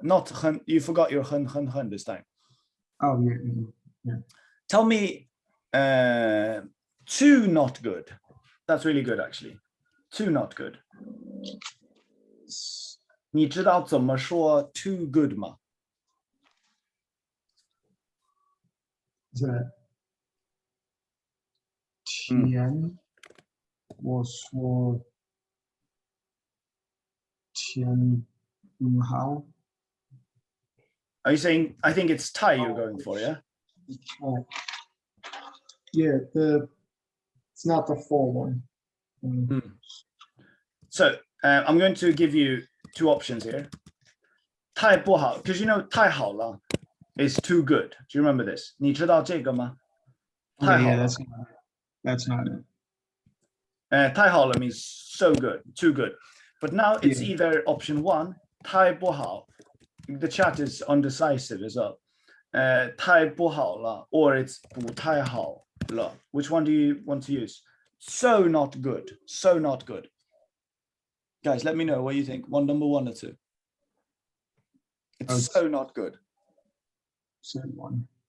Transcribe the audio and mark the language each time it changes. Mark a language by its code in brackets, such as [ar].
[en] Not 很, you forgot your 很 this time. Oh yeah. Tell me too not good. That's really good actually. Too not good. [zh] 你知道怎么说 [en] too good [zh] 吗？在天，我说天不好。 [en] Are you saying, I think it's Thai you're going for, yeah? Yeah, it's not the full one. So I'm going to give you two options here. [zh] 太不好, [en] because you know [zh] 太好了 [en] is too good. Do you remember this? [zh] 你知道这个吗？ [en] Okay, [zh] 太好 [en] yeah, [zh] 了。 [en] that's not it. [zh] 太好了 [en] means so good, too good. But now it's Yeah. either option one, [zh] 太不好. [en] The chat is undecisive as well. [zh] 太不好了, [en] or it's [zh] 不太好了. [en] Which one do you want to use? So not good, so not good. Guys, let me know what you think. Number one or two. It's so not good. Same one.